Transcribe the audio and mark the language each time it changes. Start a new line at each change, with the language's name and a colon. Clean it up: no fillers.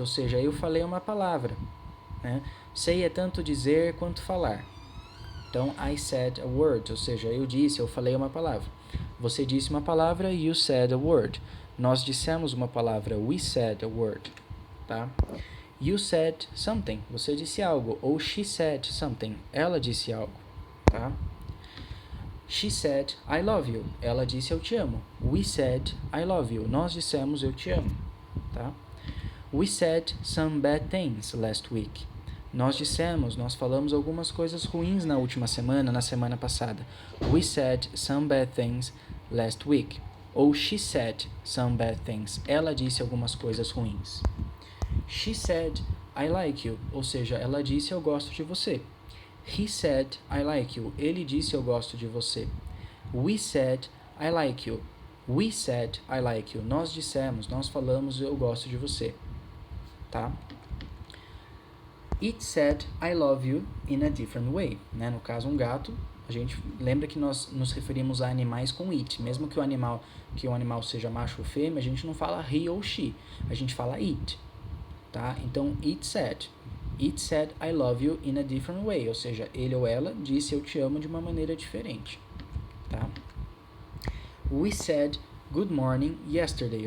Portuguese: Ou seja, eu falei uma palavra. Né? Say é tanto dizer quanto falar. Então,
English: I said a word,
Portuguese: ou seja, eu falei uma palavra. Você disse uma palavra,
English: you said a word.
Portuguese: Nós dissemos uma palavra,
English: we said a word.
Portuguese: Tá?
English: You said something,
Portuguese: você disse algo. Ou
English: she said something,
Portuguese: ela disse algo. Tá?
English: She said, I love you.
Portuguese: Ela disse, eu te amo.
English: We said, I love you.
Portuguese: Nós dissemos, eu te amo. Tá?
English: We said some bad things last week.
Portuguese: Nós falamos algumas coisas ruins na última semana, na semana passada.
English: We said some bad things last week.
Portuguese: Ou
English: she said some bad things.
Portuguese: Ela disse algumas coisas ruins.
English: She said, I like you.
Portuguese: Ou seja, ela disse, eu gosto de você.
English: He said, I like you.
Portuguese: Ele disse, eu gosto de você.
English: We said, I like you. We said, I like you.
Portuguese: Nós falamos, eu gosto de você. Tá?
English: It said, I love you in a different way.
Portuguese: Né? No caso, um gato, a gente lembra que nós nos referimos a animais com it. Mesmo que o animal seja macho ou fêmea, a gente não fala he ou she. A gente fala it. Tá?
English: Então, it said, I love you in a different way.
Portuguese: Ou seja, ele ou ela disse, eu te amo de uma maneira diferente. Tá?
English: We said, good morning yesterday.